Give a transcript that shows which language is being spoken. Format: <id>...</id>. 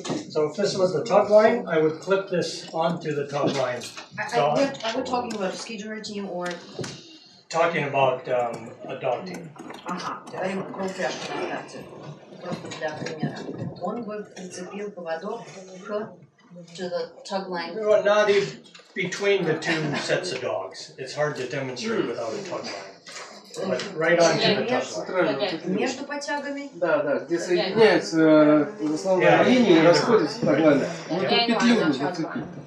<en>So if this was the tug line, I would clip this onto the tug line. Are we talking about a ski team or? Talking about a dog team.</en> <ru>Говорим про упряжку на старте. Просто для примера. Он бы прицепил поводок</ru> <en>to the tug line. Well, not even between the 2 sets of dogs. It's hard to demonstrate without a tug line. But right onto the tug line.</en> <ru>Между потягами? Да, где соединяются основная линия и расходятся так далее. Вот эту петлю нужно зацепить.</ru>